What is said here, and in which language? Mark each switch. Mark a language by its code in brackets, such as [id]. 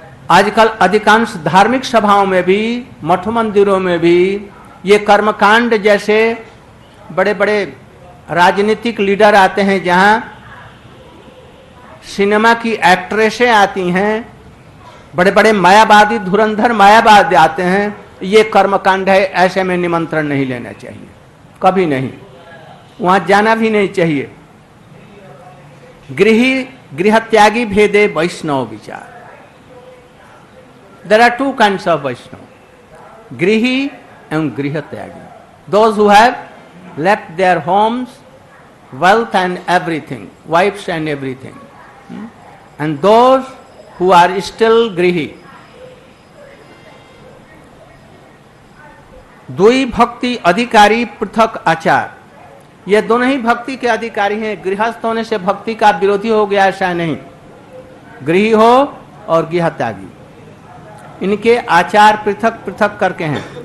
[hi] आजकल अधिकांश धार्मिक सभाओं में भी, मठ मंदिरों में भी ये कर्मकांड, जैसे बड़े बड़े राजनीतिक लीडर आते हैं, जहां सिनेमा की एक्ट्रेसें आती हैं, बड़े बड़े मायावादी धुरंधर मायावादी आते हैं, ये कर्मकांड है, ऐसे में निमंत्रण नहीं लेना चाहिए, कभी नहीं, वहां जाना भी नहीं चाहिए। गृह त्यागी भेदे वैष्णव विचार। [en] There are two kinds of Vaishnava, Grihi and Griha Tyagi. Those who have left their homes, wealth and everything, wives and everything. And those who are still Grihi. [hi] द्वि भक्ति अधिकारी पृथक आचार, ये दोनों ही भक्ति के अधिकारी हैं। गृहस्थ होने से भक्ति का विरोधी हो गया, ऐसा नहीं। गृही हो और गृह त्यागी, इनके आचार पृथक पृथक करके हैं।